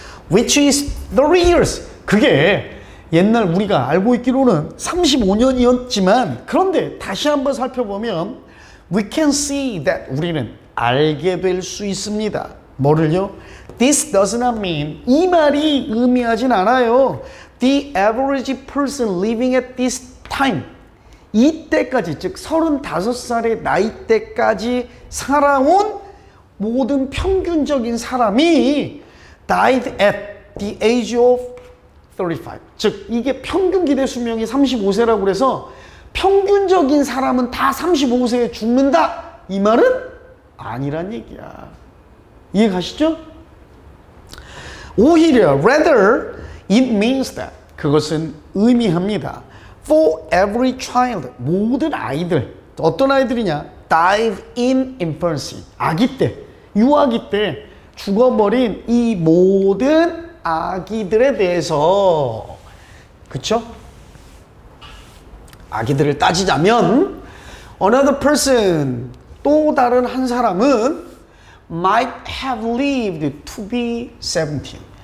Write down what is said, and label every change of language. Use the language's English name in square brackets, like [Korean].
[English] which is 30 years, [Korean] 그게 옛날 우리가 알고 있기로는 35년이었지만 그런데 다시 한번 살펴보면 [English] we can see that, [Korean] 우리는 알게 될 수 있습니다. 뭐를요? [English] This does not mean, [Korean] 이 말이 의미하진 않아요. [English] The average person living at this time, [Korean] 이때까지, 즉 35살의 나이 때까지 살아온 모든 평균적인 사람이 [English] died at the age of 35. [Korean] 즉 이게 평균 기대 수명이 35세라고 그래서 평균적인 사람은 다 35세에 죽는다, 이 말은 아니란 얘기야. 이해 가시죠? 오히려 [English] rather it means that, [Korean] 그것은 의미합니다. [English] For every child, [Korean] 모든 아이들, 어떤 아이들이냐? [English] died in infancy, [Korean] 아기 때, 유아기 때 죽어버린 이 모든 아기들에 대해서, 그쵸? 아기들을 따지자면 [English] another person, [Korean] 또 다른 한 사람은 [English] might have lived to be 17.